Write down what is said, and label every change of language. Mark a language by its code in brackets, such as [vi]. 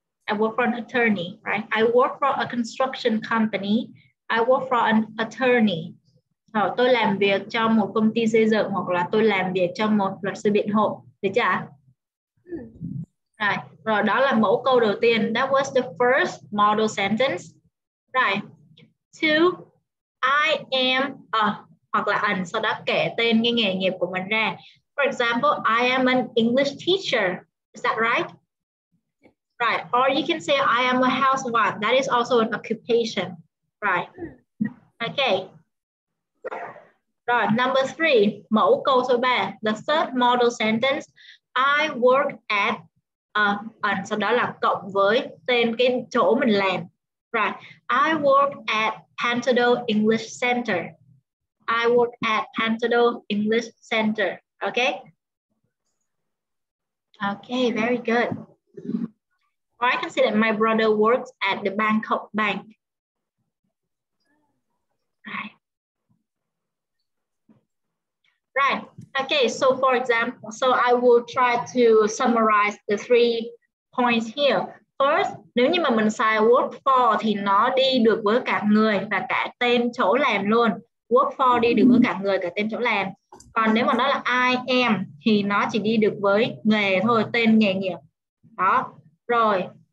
[en] I work for an attorney, right? I work for a construction company. I work for an attorney. [vi] Rồi, tôi làm việc cho một công ty xây dựng hoặc là tôi làm việc cho một luật sư biện hộ. Được chưa? Rồi, đó là mẫu câu đầu tiên. [en] That was the first model sentence. Right. Two, I am a, [vi] hoặc là an, sau đó kể tên cái nghề nghiệp của mình ra. [en] For example, I am an English teacher. Is that right? Right. Or you can say I am a housewife. That is also an occupation. Right. Okay. [vi] Rồi, [en] number three, [vi] mẫu câu số 3. [en] The third model sentence, I work at [vi] sau đó là cộng với tên cái chỗ mình làm. [en] Right. I work at Pantado English Center. I work at Pantado English Center. Okay? Okay, very good. Or I can say that my brother works at the Bangkok Bank. Right. Okay, so for example, so I will try to summarize the 3 points here. [vi] First, nếu như mà mình xài work for thì nó đi được với cả người và cả tên chỗ làm luôn. Work for đi được với cả người cả tên chỗ làm. Còn nếu mà nó là I am thì nó chỉ đi được với nghề thôi, tên nghề nghiệp. Đó. Rồi.